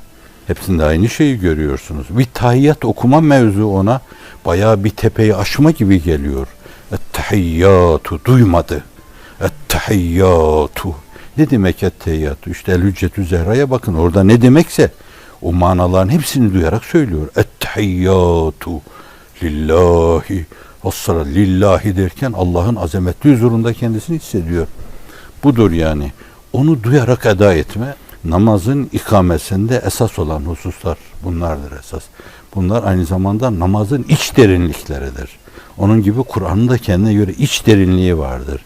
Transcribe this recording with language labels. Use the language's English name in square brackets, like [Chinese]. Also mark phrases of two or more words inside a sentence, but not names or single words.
[Turkish] Hepsinde aynı şeyi görüyorsunuz. Bir tahiyyat okuma mevzu ona bayağı bir tepeyi aşma gibi geliyor. Et-tahiyyatu duymadı. Et-tahiyyatu. Ne demek et-tahiyyatu? İşte El-Hüccetü Zehra'ya bakın. Orada ne demekse o manaların hepsini duyarak söylüyor. [Arabic] التحيات لله. الصلاة لله [Turkish] derken Allah'ın azametli huzurunda kendisini hissediyor. Budur yani. Onu duyarak eda etme, namazın ikamesinde esas olan hususlar bunlardır esas. Bunlar aynı zamanda namazın iç derinlikleridir. Onun gibi Kur'an'ın da kendine göre iç derinliği vardır.